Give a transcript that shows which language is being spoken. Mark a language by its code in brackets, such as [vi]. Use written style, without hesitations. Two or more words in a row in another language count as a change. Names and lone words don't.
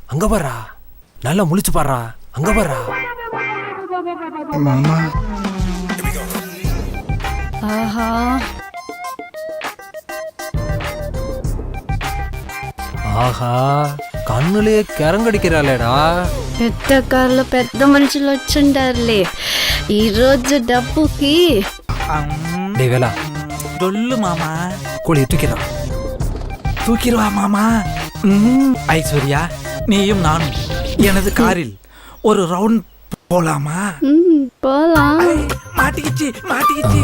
[ta] அங்க பாரா, நல்லா முழிச்சு பாடுறா. அங்க பாரா மாமா. ஆஹா, ஆஹா, [te] కన్నులే కెరంగడికిరాలేడా. పెద్ద కార్లో పెద్ద మనుషులు వచ్చిండారులే ఈరోజు డబ్బుకి. [ta] டேய் வேலா, சொல்லு மாமா. கோழி தூக்கிறா. தூக்கிடுவா மாமா. ஐஸ்வர்யா, நீயும் நானும் எனது காரில் ஒரு ரவுண்ட் போலாமா? போலாம். மாட்டிக்கிச்சு மாட்டிக்கிச்சு.